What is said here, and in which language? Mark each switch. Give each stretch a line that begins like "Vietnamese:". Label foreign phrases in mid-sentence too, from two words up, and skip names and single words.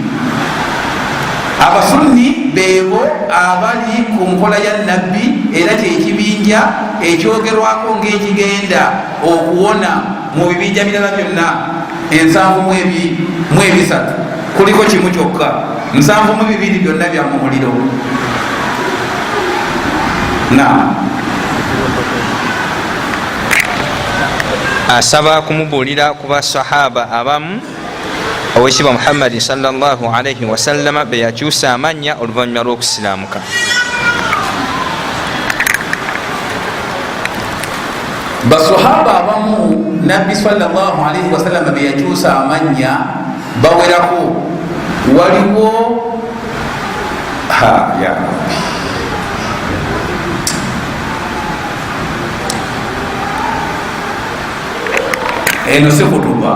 Ganda: Abasunni beebo abali ku nkola ya nabbi, era kyekibinja ekyogerwako ng'ekigenda okuwona mu bibinja birala byonna 723, kuliko kimu kyokka, 72 byonna bya mu muliro. asaba kumubuulira ku basahaba abamu owekitiibwa Muhammadi
Arabic: صلى الله عليه وسلم
Ganda: be yakyusa amannya oluvannyuma lw'okusiraamuka. basahaba abamu nabbi
Arabic: صلى الله عليه وسلم
Ganda: be yakyusa amannya bawerako. Waliwo
Arabic: يا رب,
Ganda: eno si khutuba.